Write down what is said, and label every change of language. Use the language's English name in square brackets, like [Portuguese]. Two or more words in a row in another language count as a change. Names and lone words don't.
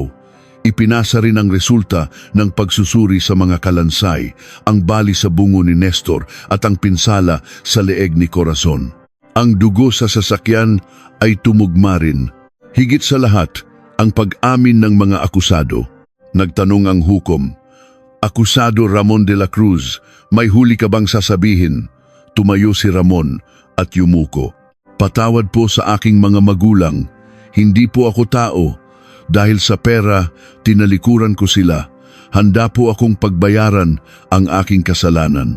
[Filipino] Ipinasa rin ang resulta ng pagsusuri sa mga kalansay, ang bali sa bungo ni Nestor at ang pinsala sa leeg ni Corazon. Ang dugo sa sasakyan ay tumugma rin. Higit sa lahat, ang pag-amin ng mga akusado. Nagtanong ang hukom, "Akusado Ramon de la Cruz, may huli ka bang sasabihin?" Tumayo si Ramon at yumuko. "Patawad po sa aking mga magulang. Hindi po ako tao. Dahil sa pera, tinalikuran ko sila. Handa po akong pagbayaran ang aking kasalanan."